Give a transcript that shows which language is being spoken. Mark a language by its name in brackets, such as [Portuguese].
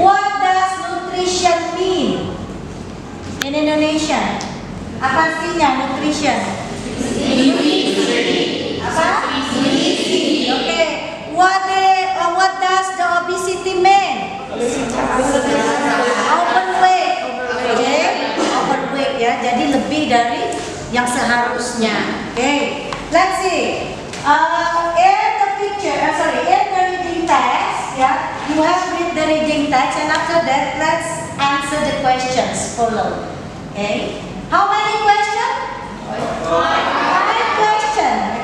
[English] What does nutrition mean in Indonesia? [Indonesian] Apa artinya nutrition? Apa? Okay. [English] What does the obesity mean? Overweight. Okay. Overweight ya. [Indonesian] Jadi lebih dari yang seharusnya. [English] Okay. Let's see. In the picture, in the reading text, yeah, you have read the reading text, and after that, let's answer the questions follow. Okay, how many questions? 5 questions.